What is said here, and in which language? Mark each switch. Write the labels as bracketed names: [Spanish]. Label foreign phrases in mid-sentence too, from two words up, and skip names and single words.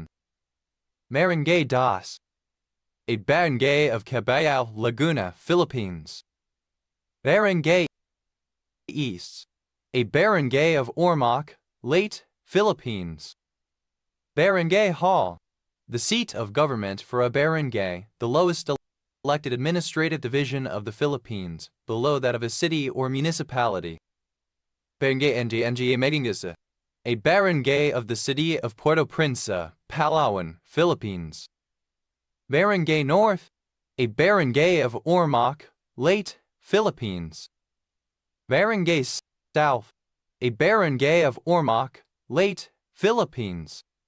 [English] Barangay Das, a barangay of Caballao, Laguna, Philippines. Barangay East, a barangay of Ormoc, Leyte, Philippines. Barangay Hall, the seat of government for a barangay, the lowest elected administrative division of the Philippines, below that of a city or municipality. Barangay NG Medingasa, a barangay of the city of Puerto Princesa, Palawan, Philippines. Barangay North, a barangay of Ormoc, Leyte, Philippines. Barangay South, a barangay of Ormoc, Leyte, Philippines.